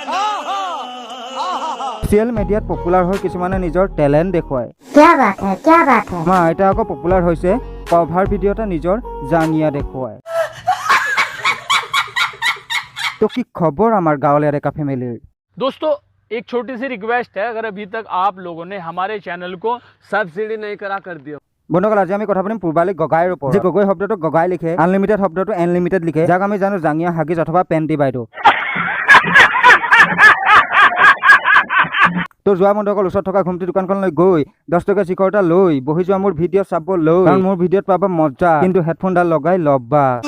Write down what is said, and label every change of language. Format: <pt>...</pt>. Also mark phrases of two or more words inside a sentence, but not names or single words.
<as>ছ'চিয়েল মিডিয়াত পপুলাৰ হৈ কিছুমানে নিজৰ টেলেণ্ট দেখুৱায়। আমাৰ আইতা আকৌ পপুলাৰ হৈছে কভাৰ ভিডিঅ'তে নিজৰ জাঙিয়া দেখুৱায়। তো কি খবৰ আমাৰ গাঁৱলীয়া ডেকা ফেমিলিৰ?</as> <hi>दोस्तों एक छोटी सी रिक्वेस्ट है, अगर अभी तक आप लोगों ने हमारे चैनल को सब्सिडी नहीं करा कर दिया।</hi> <as>বন্ধুসকল আজি আমি কথা পাতিম পূৰ্বালী গগাইৰ ওপৰত। যে গগৈ শব্দটো গগাই লিখে, আনলিমিটেড শব্দটো এনলিমিটেড লিখে, যাক আমি জানো জাঙিয়া হাগিজ অথবা পেণ্টি বাইদেউ। তো যোৱা বন্ধুসকল ওচৰত থকা ঘুমটি দোকানখনলৈ গৈ 10 টকা চিখৰ এটা লৈ বহি যোৱা মোৰ ভিডিঅ' চাব লৈ, কাৰণ মোৰ ভিডিঅ'ত পাবা মজা, কিন্তু হেডফোনডাল লগাই ল'বা।</as>